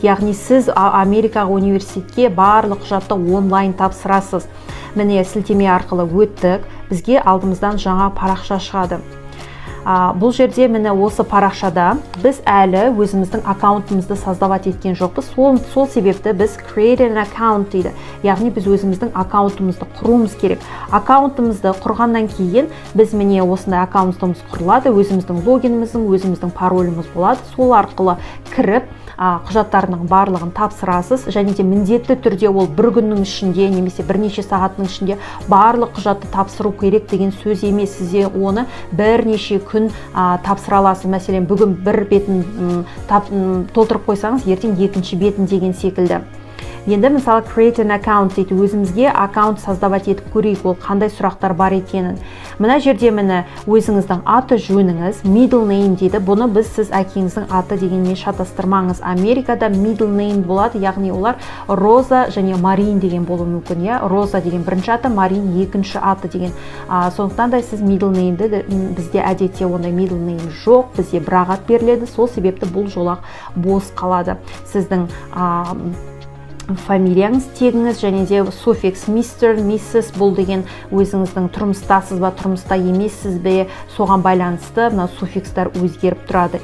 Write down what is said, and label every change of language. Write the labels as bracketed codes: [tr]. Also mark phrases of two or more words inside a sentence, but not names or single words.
[kk] Яғни сіз Америкаға университетке барлық құжатты онлайн тапсырасыз. Міне сілтеме арқылы өттік, бізге алдымыздан жаңа парақша шығады. Бұл жерде міне осы парақшада біз әлі өзіміздің аккаунтымызды создавать еткен жоқпыз. Сол себепті біз [en] create an account [kk] дейді. Яғни біз өзіміздің аккаунтымызды құруымыз керек. Аккаунтымызды құрғаннан кейін біз міне осындай аккаунтымыз құрылады. Өзіміздің логиніміздің, өзіміздің пароліміз болады. Сол арқылы кіріп құжаттарының барлығын тапсырасыз, және де міндетті түрде ол бір күннің ішінде немесе бірнеше сағаттың ішінде барлық құжатты тапсыру керек деген сөз емес. Сізде оны бірнеше күн тапсыра аласыз. Мәселен, бүгін бір бетін толтырып қойсаңыз, ертең екінші бетін деген секілді. Енді мысалы [en] create an account [kk] дейді. Өзімізге аккаунт создавать етіп көрейік, ол қандай сұрақтар бар екенін. Мына жерде міне өзіңіздің аты жөніңіз, [en] middle name дейді. [kk] Бұны біз сіз әкеңіздің аты дегенмен шатастырмаңыз. Америкада [en] middle name [kk] болады, яғни олар Роза және Марин деген болуы мүмкін. Роза деген бірінші аты, Марин екінші аты деген. Сондықтан да сіз [en] middle name'ді, [kk] бізде әдетте ондай [en] middle name [kk] жоқ, бізде бір ат беріледі. Сол себепті бұл жолақ бос қалады. Сіздің фамилияңыз, тегіңіз, және де суффикс [en] mister, missus, [kk] бұл деген өзіңіздің тұрмыстасыз ба, тұрмыста емессіз бе, соған байланысты мына суффикстар өзгеріп тұрады.